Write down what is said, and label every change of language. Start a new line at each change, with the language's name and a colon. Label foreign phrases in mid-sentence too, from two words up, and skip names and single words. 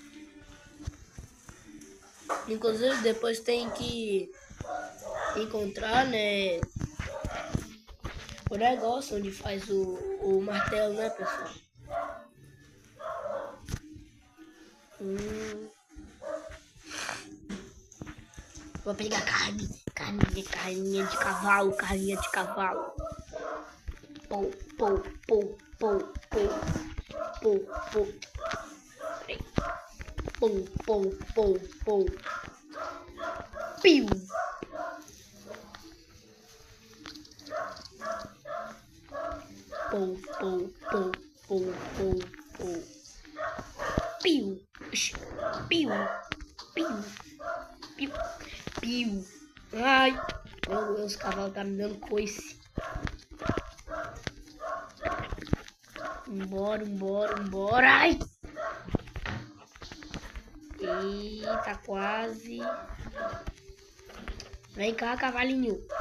Portuguese: Inclusive depois tem que encontrar, né, o negócio onde faz o martelo, né, pessoal? Vou pegar carninha de cavalo, carninha de cavalo. Pou, pou, pou, pou, pou, pou, pou. Pou, pou, pou, pou. Piu. Pou, pou, pou, pou, pou, pou. Piu. Piu. Piu. Piu. Piu. Ai. Os cavalos tá me dando coice. Embora, embora, embora. Ai. Eita, quase. Vem cá, cavalinho.